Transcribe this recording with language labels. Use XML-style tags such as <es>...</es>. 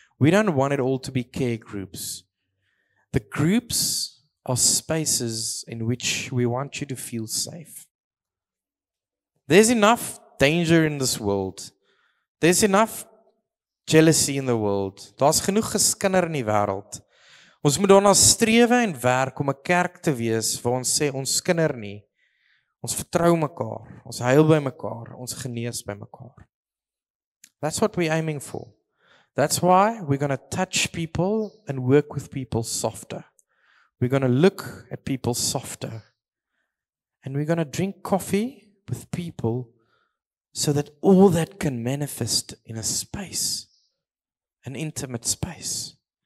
<en>We don't want it all to be care groups. The groups are spaces in which we want you to feel safe. There's enough danger in this world. There's enough jealousy in the world.</en> <af>Daar's genoeg geskinder in die wêreld. Ons moet daarna strewe en werk om 'n kerk te wees waar ons sê ons skinder nie. Ons vertrou mekaar, ons huil by mekaar, ons genees by mekaar.</af> <en>That's what we're aiming for. That's why we're going to touch people and work with people softer. We're going to look at people softer. And we're going to drink coffee with people so that all that can manifest in a space, an intimate space,</en>